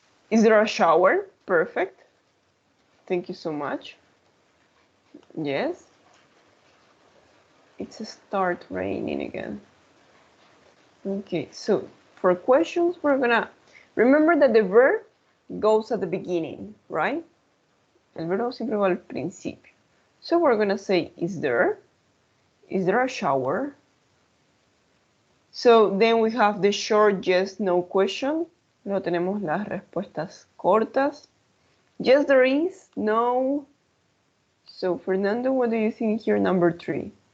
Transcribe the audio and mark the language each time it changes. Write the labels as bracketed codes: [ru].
[en] Is there a shower? Perfect. Thank you so much. Yes. It's start raining again. Okay, so for questions, we're gonna remember that the verb goes at the beginning, right? [es] El verbo siempre va al principio. [en] So we're gonna say, is there? Is there a shower? So then we have the short yes, no question. [es] Luego tenemos las respuestas cortas. [en] Yes, there is. No. So Fernando, what do you think here, number 3?